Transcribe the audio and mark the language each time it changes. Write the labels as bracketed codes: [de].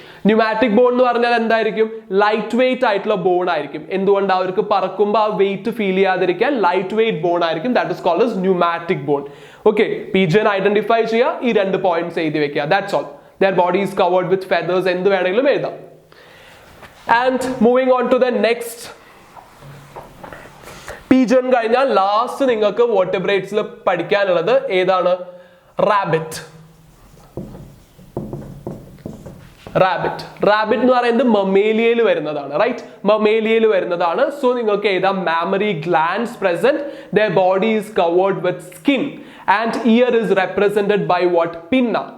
[ml] Pneumatic bone എന്ന് പറഞ്ഞാൽ എന്തായിരിക്കും? ലൈറ്റ് വെയിറ്റ് ആയിട്ടുള്ള ബോൺ ആയിരിക്കും. എന്തുകൊണ്ട്? അവർക്ക് പറക്കുമ്പോൾ ആ വെയിറ്റ് ഫീൽ ചെയ്യാതിരിക്കാൻ ലൈറ്റ് വെയിറ്റ് ബോൺ ആയിരിക്കും. [en] That is called as pneumatic bone. [ml] Okay, pigeon identify ചെയ്യുക, ഈ രണ്ട് പോയിന്റ്സ് എഴുതി വെക്കുക. [en] That's all. Their body is covered with feathers. [ml] എന്ത് വേണമെങ്കിലും എഴുതാം. [en] And moving on to the next. [ml] Pigeon കഴിഞ്ഞാൽ ലാസ്റ്റ് നിങ്ങൾക്ക് വേർട്ടിബ്രേറ്റ്സിൽ പഠിക്കാനുള്ളത് ഏതാണ്? റാബിറ്റ്. റാബിറ്റ് എന്ന് പറയുന്നത് മമേലിയയിൽ വരുന്നതാണ്. റൈറ്റ്, മമേലിയയിൽ വരുന്നതാണ്. സോ നിങ്ങൾക്ക് എഴുതാം [en] Mammary glands present. Their body is covered with skin and ear is represented by what? Pinna.